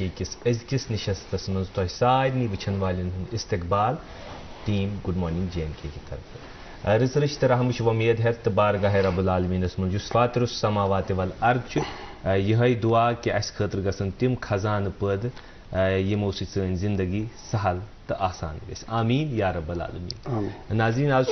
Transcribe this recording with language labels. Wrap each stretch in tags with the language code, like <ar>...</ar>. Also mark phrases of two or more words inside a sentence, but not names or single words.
<ks>کس أزکِس نشستس منٛز تۄہہِ سارنٕے وٕچھن والٮ۪ن ہُنٛد استقبال ٹیم گڈ مارننگ JNK کی طرفہٕ رٕژ رٕچ تہٕ رحمٕچ وۄمید ہٮ۪تھ تہٕ بارگاہ رب العالمیٖنس منٛز یُس</ks> <ar>فاطر السماوات والارض</ar> <ks>چھُ یِہوٚے دعا کہِ اَسہِ خٲطرٕ گژھن تِم خزانہٕ پٲدٕ یِمو سۭتۍ سٲنۍ زندگی سہل تہٕ آسان گژھِ آمیٖن</ks> <ar>یا رب العالمیٖن</ar> <ks>ناظریٖن آز چھُ</ks>